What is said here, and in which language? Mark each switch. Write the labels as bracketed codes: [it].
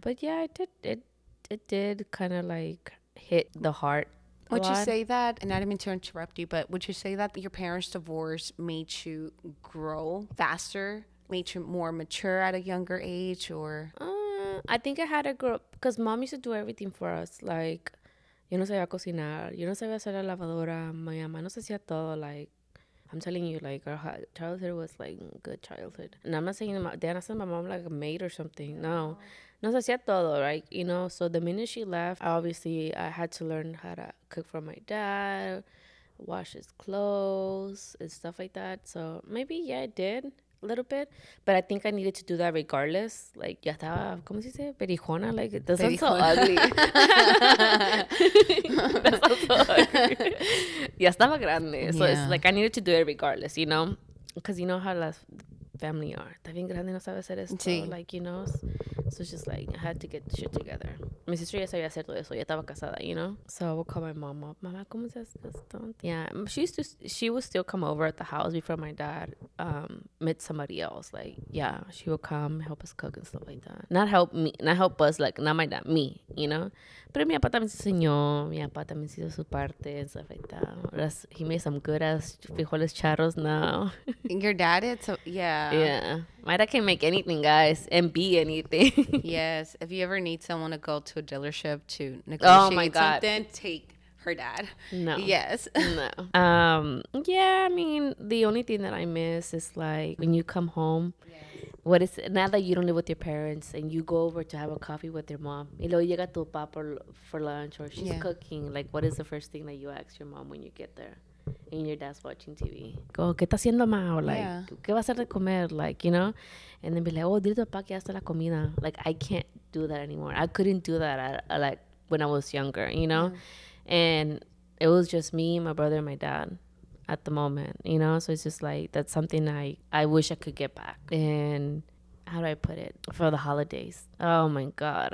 [en] But yeah, it did kind of like hit the heart. Would you say that, and I didn't mean to interrupt you, but would you say that your parents' divorce made you grow faster, made you more mature at a younger age, or? I think I had to grow up because mom used to do everything for us. [es] Like, yo no sabía cocinar, yo no sabía hacer la lavadora, my mamá nos hacía todo. [en] Like, I'm telling you, like, our childhood was like good childhood. And I'm not saying they're not saying my mom like a maid or something. No, [es] nos hacía todo, [en] right? You know. So the minute she left, obviously I had to learn how to cook for my dad, wash his clothes and stuff like that. So maybe yeah, I did a little bit, but I think I needed to do that regardless. [es] Like, ya estaba, ¿cómo se dice? [en] Perijona. Like, it doesn't so ugly. That sounds so ugly. [es] Ya estaba grande. [en] So it's like I needed to do it regardless, you know? Because you know how las family are. [es] Está bien grande, no sabe hacer esto. [en] Sí. Like, you know? So it's just like, I had to get shit together. [es] Mi sister ya sabía hacer todo eso. Ya estaba casada, [en] you know? So I would call my mom up. [es] Mama, ¿cómo se hace esto? [en] Yeah. She would still come over at the house before my dad met somebody else. Like, yeah, she would come, help us cook and stuff like that. Not help us, like, not my dad, me, you know? [es] Pero mi papá también se enseñó. Mi papá también hizo su parte [en] and stuff like that. He made some good ass frijoles charros now. Your dad did? So, yeah. Yeah. My dad can make anything, guys, and be anything. Yes. If you ever need someone to go to a dealership to negotiate something, take her dad. No. Yes. No. Yeah, I mean, the only thing that I miss is like when you come home. What is now that you don't live with your parents and you go over to have a coffee with your mom? [es] Y luego llega tu papá [en] for lunch or she's cooking. Like, what is the first thing that you ask your mom when you get there? And your dad's watching TV. [es] Go, ¿qué está haciendo ma? Or like, ¿qué va a hacer de comer? [en] Like, you know? And then be like, oh, [es] dile a tu papá que ya está la comida. [en] Like, I can't do that anymore. I couldn't do that like when I was younger, you know? And it was just me, my brother, and my dad at the moment, you know? So it's just like, that's something I wish I could get back. And how do I put it? For the holidays. Oh my God.